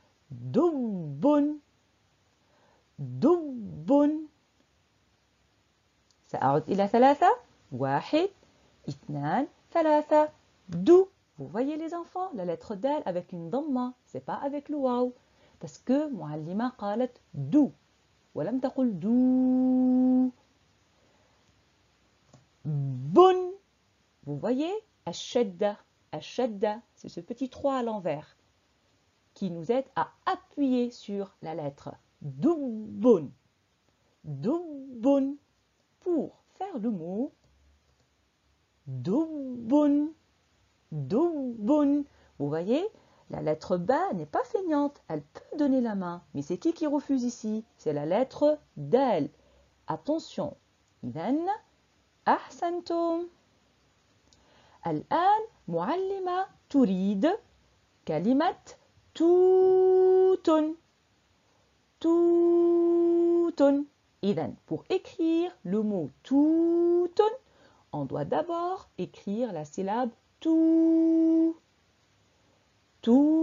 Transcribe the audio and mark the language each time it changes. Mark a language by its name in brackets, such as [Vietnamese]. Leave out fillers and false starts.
[Arabic] Dubbun. dubbun. سأعد إلى ثلاثة. واحد اثنان ثلاثة. دو. [French] Vous voyez les enfants, la lettre dal avec une dhamma, c'est pas avec le waw. Parce que [Arabic] معلمة قالت دو ولم تقل دو. بن. [French] Vous voyez, الشدة. الشدة, c'est ce petit 3 à l'envers qui nous aide à appuyer sur la lettre. [Arabic] Dubbun. Dubbun. [French] Pour faire le mot dubbun. Dubbun. Vous voyez, la lettre ba n'est pas feignante, elle peut donner la main. Mais c'est qui refuse ici? C'est la lettre dal. Attention. [Arabic] إذن أحسنتم. الآن معلمة تريد كلمة توت. توت. [French] إذن pour écrire le mot توت, on doit d'abord écrire la syllabe تو. تو.